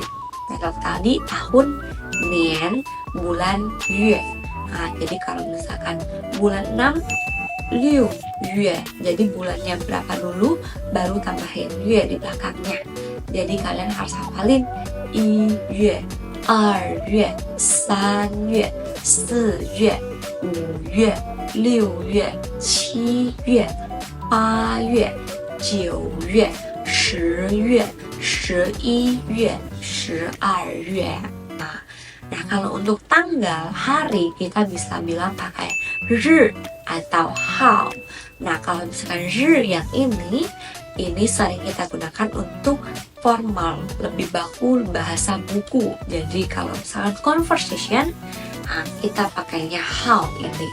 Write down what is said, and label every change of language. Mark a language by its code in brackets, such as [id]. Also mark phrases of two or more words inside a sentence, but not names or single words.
[id] Kalau tadi tahun nian, bulan yue. Nah, jadi kalau misalkan bulan 6 [zh] 六月. [id] Jadi bulannya berapa dulu, baru tambahin yue di belakangnya. Jadi kalian harus hafalin [zh] 一月, 2月、3月、4月、5月、6月、7月、8月、9月、10月、11月、12月. [id] Nah, kalau untuk tanggal hari kita bisa bilang pakai ri atau hao. Nah, kalau misalkan ri yang ini sering kita gunakan untuk formal, lebih baku bahasa buku. Jadi kalau misalkan conversation, kita pakainya hao ini.